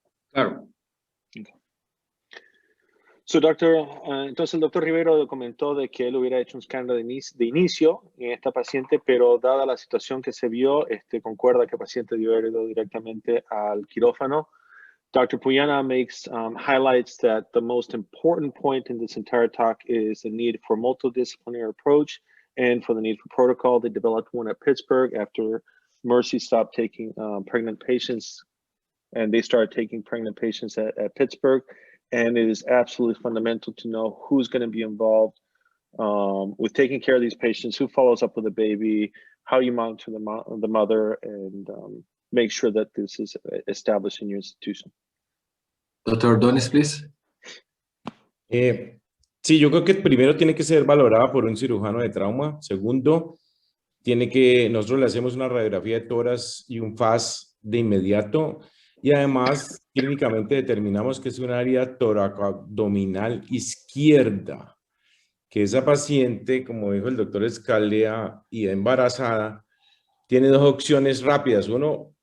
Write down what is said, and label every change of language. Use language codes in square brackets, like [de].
[es] Claro. So, entonces el doctor Ribeiro comentó de que él hubiera hecho un escándalo de inicio en esta paciente, pero dada la situación que se vio, concuerda que el paciente debió haber ido directamente al quirófano. [en] Dr. Puyana highlights that the most important point in this entire talk is the need for multidisciplinary approach and for the need for protocol. They developed one at Pittsburgh after Mercy stopped taking pregnant patients, and they started taking pregnant patients at Pittsburgh. And it is absolutely fundamental to know who's going to be involved with taking care of these patients, who follows up with the baby, how you monitor the mother, and make sure that this is established in your institution. Dr. Donis, please. [es] Sí, yo creo que primero tiene que ser valorada por un cirujano de trauma. Segundo, nosotros le hacemos una radiografía de tórax y un FAS de inmediato. Y además, clínicamente determinamos que es un área toracoabdominal izquierda, que esa paciente, como dijo el doctor Scalea, y embarazada, tiene dos opciones rápidas. Uno,